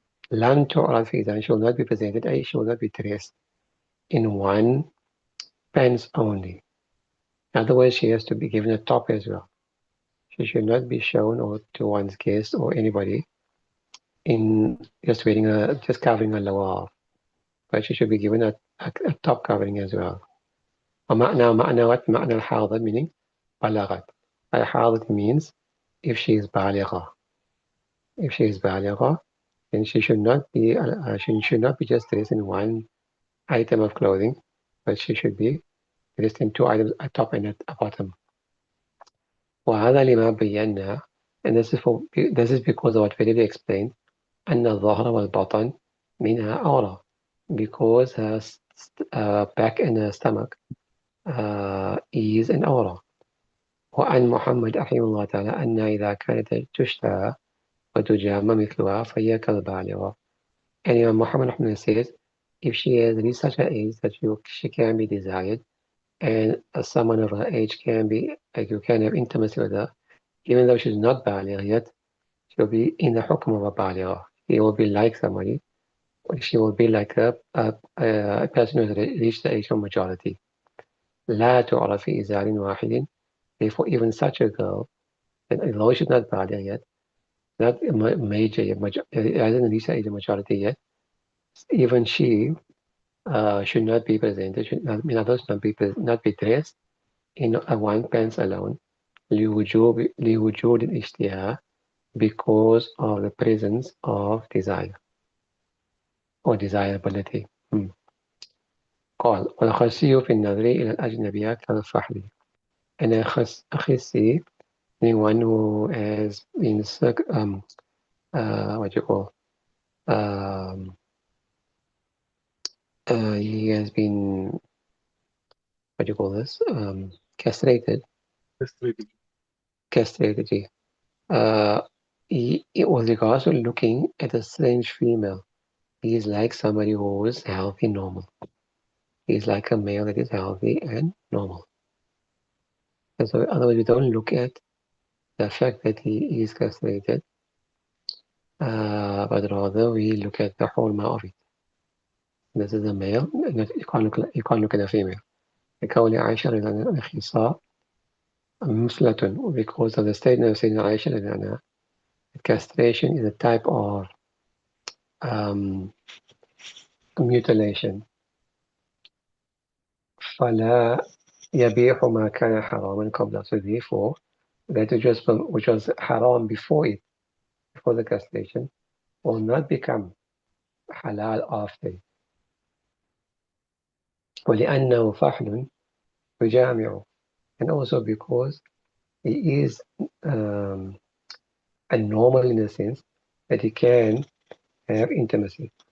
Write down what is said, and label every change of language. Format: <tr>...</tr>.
<ar>Lan tu'raf fizan</ar> <en>shall not be presented, I shall not be dressed in one pants only. In other words, she has to be given a top as well. She should not be shown or to one's guest or anybody in just covering her lower half. But she should be given a top covering as well.</en> <ar>معنى الحاضر meaning بلغت.</ar> <en>الحاضر means if she is بالغة. If she is بالغة, then she should not be just dressed in one item of clothing, but she should be dressed in two items, a top and a bottom.</en> <ar>وهذا لما بينا,</ar> <en>and this is because of what we already explained,</en> <ar>أن الظهر والبطن منها أورا,</ar> <en>because her back and her stomach is an aura.</en> <ar>وعن محمد رحمه الله تعالى أن إذا كانت تشتهى وتجامى مثلها فهي كالبالغة.</ar> <en>And Imam Muhammad says if she has reached such an age that she can be desired, and someone of her age can be, like you can have intimacy with her, even though she's not baligh yet, she'll be in the hukm of a baligh. He will be like somebody, or she will be like a person who has reached the age of majority.</en> <ar>لا تعرف في إزار واحد.</ar> <en>Therefore, even such a girl, and although she's not baligh yet, not major, hasn't reached the age of majority yet, even she should not be presented, should not, in other words, not be dressed in a one pants alone,</en> <ar>لوجود الاشتهاء,</ar> <en>because of the presence of desire or desirability.</en> <ar>قال والخسي في النظر إلى الأجنبيات كالفحل.</ar> <en>And a khisi, anyone who has been what you call um, he has been, what do you call this, castrated. Castrated. Castrated. Uh, it was regards to looking at a strange female. He is like somebody who is healthy, normal. He is like a male that is healthy and normal. And so, otherwise, we don't look at the fact that he is castrated, but rather we look at the hurma of it. This is a male, and you can't look at a female.</en> <ar>لقول عائشة رضي الله عنها الخصاء مثلة,</ar> <en>because of the statement of Sayyidina Aisha</en> <ar>رضي الله عنها,</ar> <en>castration is a type of mutilation.</en> <ar>فلا يبيح ما كان حراما قبل.</ar> <en>So therefore, that which was haram before it, before the castration, will not become halal after it.</en> <ar>ولأنه فحل يجامع,</ar> <en>and also because he is a normal in the sense that he can have intimacy.</en>